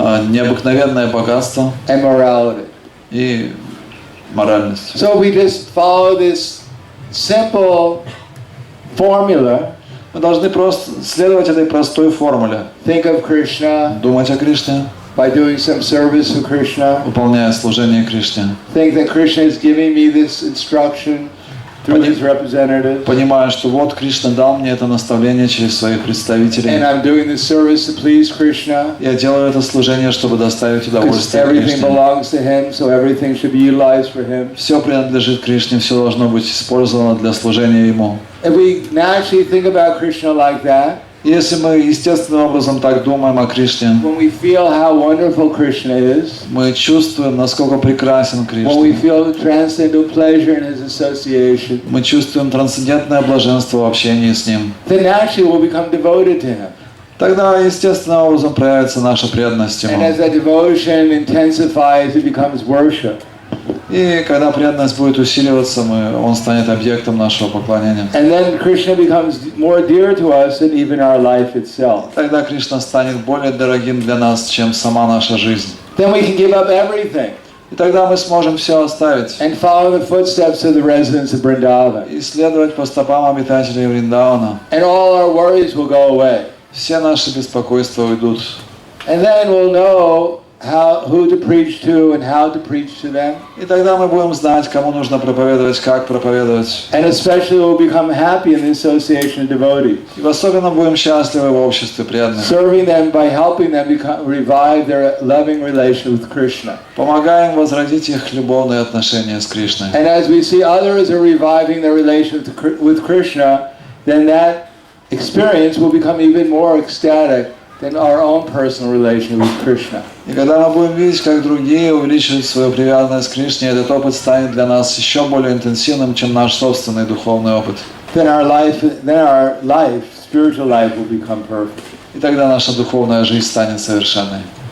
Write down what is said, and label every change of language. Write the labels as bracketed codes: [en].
[ru] необыкновенное богатство [en] and morality. [ru] и моральность. [en] So we just follow this simple formula. [ru] Мы должны просто следовать этой простой формуле. [en] Think of Krishna [ru] Думать о Кришне, [en] by doing some service to Krishna. [ru] выполняя служение Кришне. [en] Think that Krishna is giving me this instruction through his representatives. [ru] Понимая, что вот Кришна дал мне это наставление через своих представителей. [en] And I'm doing this service to please Krishna. [ru] Я делаю это служение, чтобы доставить [en] Because [ru] удовольствие [en] everything [ru] Кришне. [en] belongs to him, so everything should be utilized for him. [ru] Все принадлежит Кришне, все должно быть использовано для служения Ему. [en] If we naturally think about Krishna like that, [ru] Если мы естественным образом так думаем о Кришне, [en] when we feel how wonderful Krishna is, [ru] мы чувствуем, насколько прекрасен [en] when we [ru] Кришна. [en] feel the transcendental pleasure in his association, [ru] Мы чувствуем трансцендентное блаженство в общении с Ним. [en] then naturally we'll become devoted to him. [ru] Тогда естественным образом проявится наша преданность [en] And [ru] Ему. [en] as that devotion intensifies, it becomes worship. [ru] И когда преданность будет усиливаться, Он станет объектом нашего поклонения. [en] And then Krishna becomes more dear to us than even our life itself. [ru] Тогда Кришна станет более дорогим для нас, чем сама наша жизнь. [en] Then we can give up everything [ru] И тогда мы сможем все оставить [en] and follow the footsteps of the residents of Vrindavan. [ru] и следовать по стопам обитателей Вриндауна. [en] And all our worries will go away. [ru] Все наши беспокойства уйдут. [en] And then we'll know who to preach to and how to preach to them. [ru] И тогда мы будем знать, кому нужно проповедовать, как проповедовать. [en] And especially we'll become happy in the association of devotees, [ru] И особенно будем счастливы в обществе преданных. [en] serving them by helping them revive their loving relation with Krishna. [ru] Помогаем возродить их любовные отношения с Кришной. [en] And as we see others are reviving their relation with Krishna, then that experience will become even more ecstatic than our own personal relation with Krishna. [ru] И когда мы будем видеть, как другие увеличивают свою привязанность к Кришне, этот опыт станет для нас еще более интенсивным, чем наш собственный духовный опыт. [en] Then our life, spiritual life will become perfect. [ru] И тогда наша духовная жизнь станет совершенной.